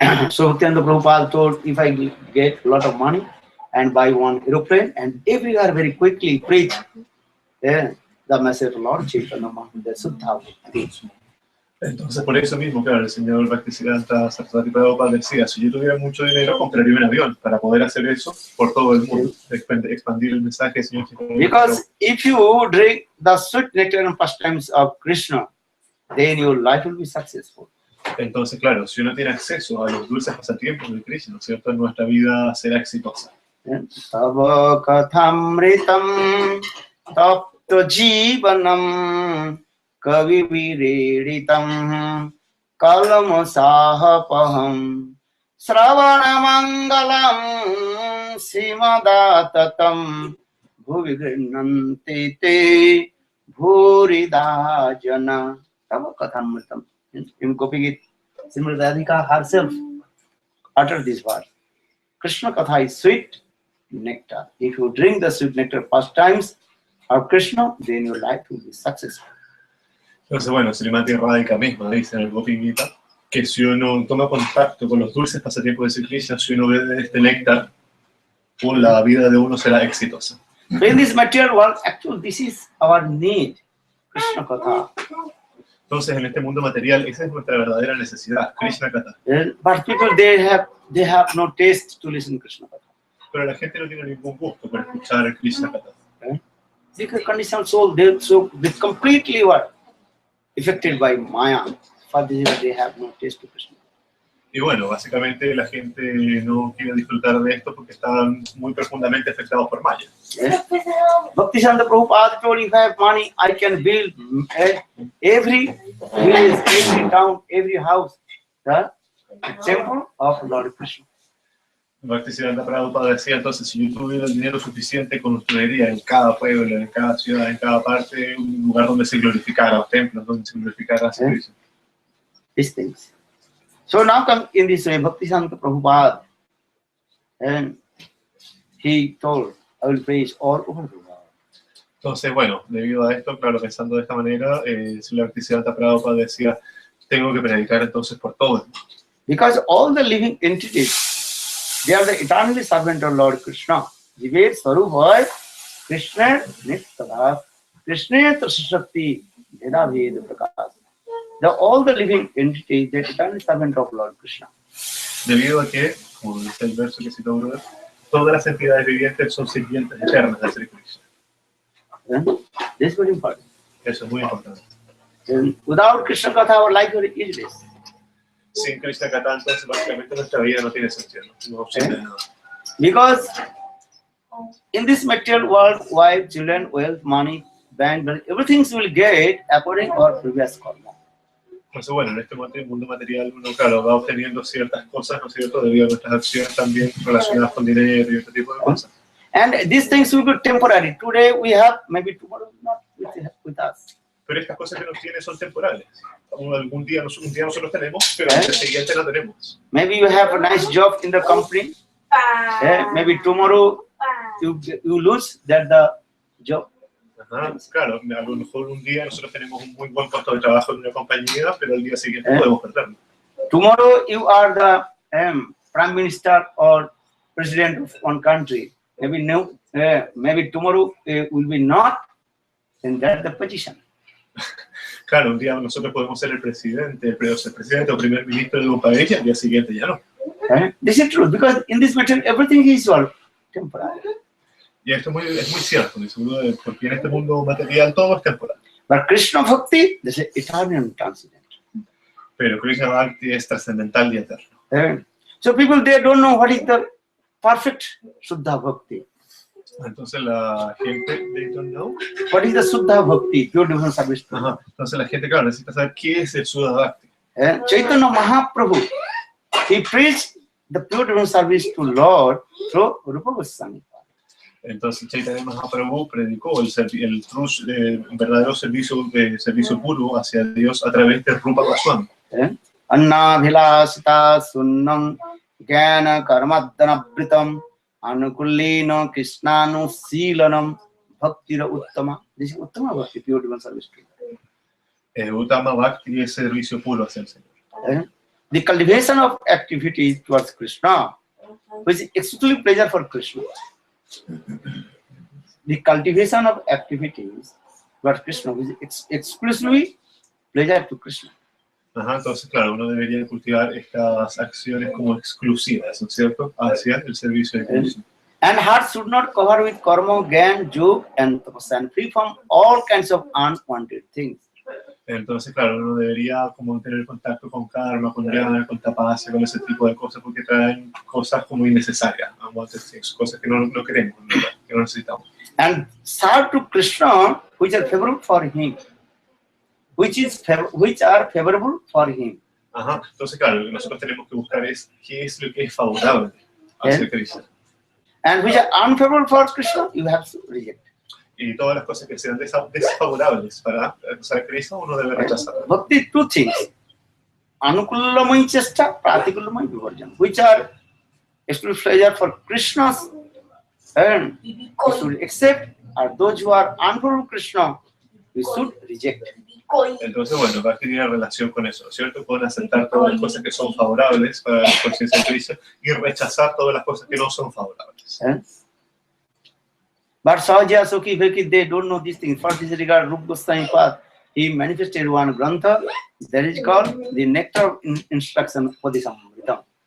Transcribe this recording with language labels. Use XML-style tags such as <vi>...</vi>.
<en>So Bhaktivedanta Prabhupada told, if I get a lot of money and buy one aeroplane and everywhere very quickly preach the message of Lord Chaitanya Mahaprabhu, Suddha Bhakti.</en> <es>Entonces, por eso mismo, claro, el señor Bhaktisiddhanta Sarasvati Prabhupada decía, si yo tuviera mucho dinero, compraría un avión para poder hacer eso por todo el mundo, expandir el mensaje del señor Chaitanya.</es> <en>Because if you drink the sweet nectar and pastimes of Krishna, then your life will be successful.</en> <es>Entonces, claro, si uno tiene acceso a los dulces pasatiempos de Krishna, ¿no es cierto?, nuestra vida será exitosa.</es> <sa>Tava kathamritam tapta jivanam kavi vireditam kalam sahapaham Sravana mangalam simadatatam bhuvi grinante te bhurida jana. Tava kathamritam.</sa> <en>In Gopi Srimati Radhika herself uttered this word. Krishna Katha is sweet nectar. If you drink the sweet nectar pastimes of Krishna, then your life will be successful.</en> <es>Entonces, bueno, Srimati Radhika misma dice en el Gopi Gita que si uno toma contacto con los dulces pasatiempos de Krishna, si uno bebe este néctar, la vida de uno será exitosa.</es> <en>So in this material world, actually, this is our need, Krishna Katha.</en> <es>Entonces, en este mundo material, esa es nuestra verdadera necesidad, Krishna Katha.</es> <en>But people, they have no taste to listen to Krishna Katha.</en> <es>Pero la gente no tiene ningún gusto por escuchar el Krishna Katha.</es> <en>Because conditioned soul, they're completely affected by Maya. For this, they have no taste to Krishna.</en> <es>Y bueno, básicamente la gente no quiere disfrutar de esto porque están muy profundamente afectados por Maya.</es> <en>Bhaktisiddhanta Prabhupada told, if I have money, I can build every village, every town, every house, the temple of Lord Krishna.</en> <es>Bhaktisiddhanta Prabhupada decía, entonces, si yo tuviera el dinero suficiente, construiría en cada pueblo, en cada ciudad, en cada parte, un lugar donde se glorificara, los templos donde se glorificara a Krishna.</es> <en>These things. So now come in this way, Bhaktisiddhanta Prabhupada, and he told, I will preach all over the world.</en> <es>Entonces, bueno, debido a esto, claro, pensando de esta manera, Srila Bhaktisiddhanta Prabhupada decía, tengo que predicar entonces por todo el mundo.</es> <en>Because all the living entities, they are the eternally servant of Lord Krishna.</en> <sa>Jivet Sarubhai, Krishna Nittada, Krishna Trasashakti, Veda Veda Prakash.</sa> <en>All the living entities, the eternal servant of Lord Krishna.</en> <es>Debido a que, como dice el verso que citó Gurudeva, todas las entidades vivientes son sirvientes eternas de Sri Krishna.</es> <en>This is very important.</en> <es>Eso es muy importante.</es> <en>Without Krishna Katha, our life is useless.</en> <es>Sin Krishna Katha, entonces básicamente nuestra vida no tiene sentido, no sirve de nada.</es> <en>Because in this material world, wife, children, wealth, money, bank, everything will get according to our previous karma.</en> <es>Entonces, bueno, en este mundo material uno, claro, va obteniendo ciertas cosas, ¿no es cierto?, debido a nuestras acciones también relacionadas con dinero y este tipo de cosas.</es> <en>And these things will be temporary. Today we have, maybe tomorrow not with us.</en> <es>Pero estas cosas que nos tienen son temporales. Un día nosotros tenemos, pero el día siguiente no tenemos.</es> <en>Maybe you have a nice job in the company. Maybe tomorrow you lose that the job.</en> <es>Ajá, claro, a lo mejor un día nosotros tenemos un muy buen puesto de trabajo en una compañía, pero el día siguiente podemos perderlo.</es> <en>Tomorrow you are the prime minister or president of one country. Maybe no, maybe tomorrow will be not in that the position.</en> <es>Claro, un día nosotros podemos ser el presidente o primer ministro de un país y al día siguiente ya no.</es> <en>This is true because in this matter everything is all temporary.</en> <es>Y esto es muy cierto, porque en este mundo material todo es temporal.</es> <en>But Krishna Bhakti, this is eternal and transcendent.</en> <es>Pero Krishna Bhakti es trascendental y eterno.</es> <en>So people they don't know what is the perfect Shuddha Bhakti.</en> <es>Entonces la gente,</es> <en>they don't know. What is the Shuddha Bhakti? Pure devotional service.</en> <es>Ajá. Entonces la gente, claro, necesita saber qué es el Shuddha Bhakti.</es> <en>Chaitanya Mahaprabhu, he preached the pure devotional service to Lord through Rupa Goswami.</en> <es>Entonces Chaitanya Mahaprabhu predicó el verdadero servicio puro hacia Dios a través de Rupa Goswami.</es> <sa>Anna Bhilasita Sunnam Gyana Karmadanabritam Anukullina Krishnanu Silanam Bhaktira Uttama.</sa> <en>This is Uttama Bhakti, pure devotional service.</en> <es>Uttama Bhakti es servicio puro hacia el Señor.</es> <en>The cultivation of activities towards Krishna, which is exclusively pleasure for Krishna. The cultivation of activities towards Krishna, which is exclusively pleasure to Krishna.</en> <es>Ajá, entonces, claro, uno debería cultivar estas acciones como exclusivas, ¿no es cierto?, hacia el servicio de Krishna.</es> <en>And heart should not cover with karma, gyan, yoga, and tapasya, and free from all kinds of unwanted things.</en> <es>Entonces, claro, uno debería como tener contacto con karma, con jnana, con tapasya, con ese tipo de cosas, porque traen cosas como innecesarias, cosas que no queremos, que no necesitamos.</es> <en>And serve to Krishna, which are favorable for him. Which are favorable for him.</en> <es>Ajá. Entonces, claro, lo que nosotros tenemos que buscar es qué es lo que es favorable hacia Krishna.</es> <en>And which are unfavorable for Krishna, you have to reject.</en> <es>Y todas las cosas que sean desfavorables para usar Krishna, uno debe rechazarlas.</es> <sa>Bhakti,</sa> <en>two things.</en> <sa>Anukullamai chesta, pratikullamai vivarjan.</sa> <en>Which are exclusive pleasure for Krishna's and we should accept, or those who are unfavorable to Krishna, we should reject.</en> <es>Entonces, bueno, Bhakti tiene relación con eso, ¿cierto? Con aceptar todas las cosas que son favorables para la conciencia de Krishna y rechazar todas las cosas que no son favorables.</es> <en>But Sahaja, Sukhi, Bhakti, they don't know these things. First, this regard Rupa Goswami Path. He manifested one grantha that is called the Nectar of Instruction for the Samritam.</en>